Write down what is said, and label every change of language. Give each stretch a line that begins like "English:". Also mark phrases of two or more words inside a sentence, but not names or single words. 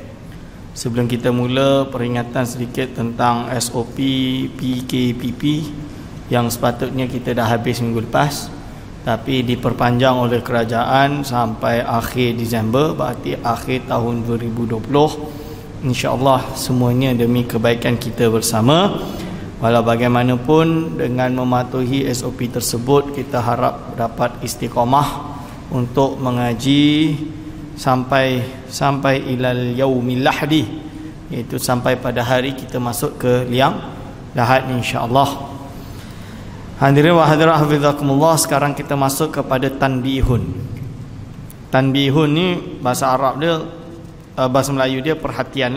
Malay: Sebelum kita mula, peringatan sedikit tentang SOP PKPP yang sepatutnya kita dah habis minggu lepas, tapi diperpanjang oleh kerajaan sampai akhir Disember, berarti akhir tahun 2020. InsyaAllah semuanya demi kebaikan kita bersama. Walau bagaimanapun, dengan mematuhi SOP tersebut, kita harap dapat istiqamah untuk mengaji sampai
Arabic: إلى يوم اللحد,
Malay: iaitu sampai pada hari kita masuk ke liang lahat, insya-Allah.
Arabic: حاضرين وحاضرات حفظكم الله,
Malay: sekarang kita masuk kepada tanbihun. Tanbihun ni bahasa Arab dia, bahasa Melayu dia perhatian lah.